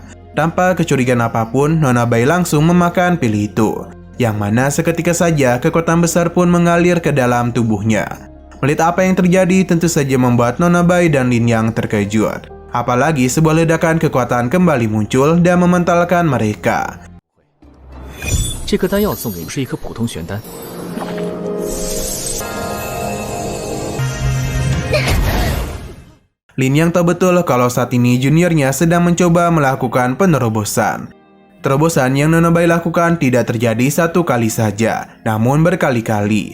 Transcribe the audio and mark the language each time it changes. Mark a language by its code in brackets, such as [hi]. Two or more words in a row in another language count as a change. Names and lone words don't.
[id] Tanpa kecurigaan apapun, Nona Bai langsung memakan pil itu, yang mana seketika saja kekuatan besar pun mengalir ke dalam tubuhnya. Melihat apa yang terjadi tentu saja membuat Nona Bai dan Lin Yang terkejut. Apalagi sebuah ledakan kekuatan kembali muncul dan mementalkan mereka. [zh] 这颗丹药送给你是一颗普通玄丹。 [id] Lin Yang tahu betul kalau saat ini juniornya sedang mencoba melakukan penerobosan. Terobosan yang Nona Bai lakukan tidak terjadi satu kali saja, namun berkali-kali.